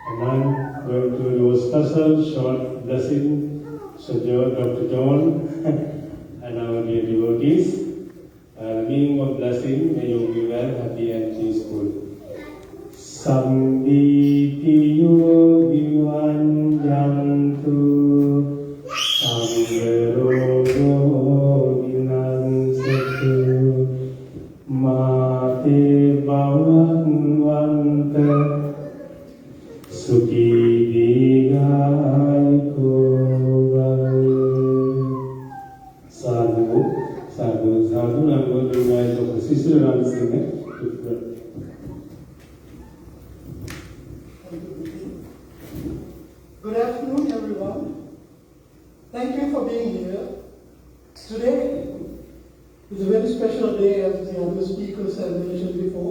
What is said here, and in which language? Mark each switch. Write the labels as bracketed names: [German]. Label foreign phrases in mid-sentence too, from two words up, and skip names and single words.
[English] I'm going to do a special short blessing. So Dr. John and our dear devotees, meaning of blessing, may you be well, happy and peaceful. [Pali] Sambhitiyo vivanjantu Samgarogo vinansatu Mate bhavanvanta Sukhi digayiko Sadhu, sadhu, sadhu. [English] I'm going to invite Dr. Sister Ramsingh. Good afternoon, everyone. Thank you for being here. Today is a very special day, as the other speakers have mentioned before.